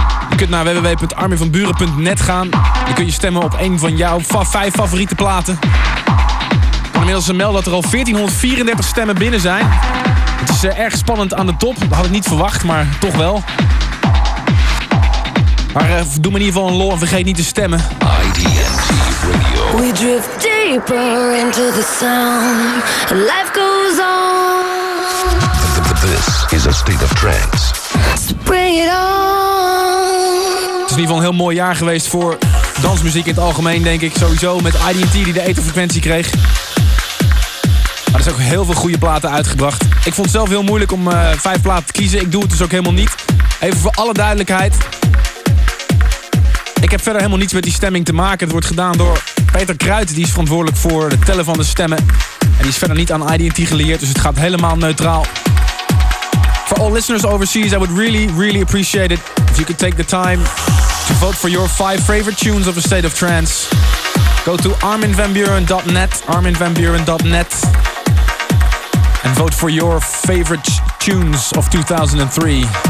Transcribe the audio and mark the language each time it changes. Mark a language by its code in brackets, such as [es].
[nl] Je kunt naar www.armievanburen.net gaan. Je kunt je stemmen op een van jouw vijf favoriete platen. Ik kan inmiddels melden dat er al 1434 stemmen binnen zijn. Het is erg spannend aan de top. Dat had ik niet verwacht, maar toch wel. Maar doe me in ieder geval een lol en vergeet niet te stemmen. IDNT Radio. [en] We drift deeper into the sound. Life goes on. This is a state of trance. Bring it on. [nl] Het is in ieder geval een heel mooi jaar geweest voor dansmuziek in het algemeen, denk ik. Sowieso met IDNT die de etherfrequentie kreeg. Maar er zijn ook heel veel goede platen uitgebracht. Ik vond het zelf heel moeilijk om vijf platen te kiezen. Ik doe het dus ook helemaal niet. Even voor alle duidelijkheid. Ik heb verder helemaal niets met die stemming te maken. Het wordt gedaan door Peter Kruijten. Die is verantwoordelijk voor het tellen van de stemmen. En die is verder niet aan IDNT geleerd. Dus het gaat helemaal neutraal. [en] For all listeners overseas, I would really, really appreciate it if you could take the time to vote for your five favorite tunes of the State of Trance. Go to arminvanburen.net. arminvanburen.net. And vote for your favorite tunes of 2003.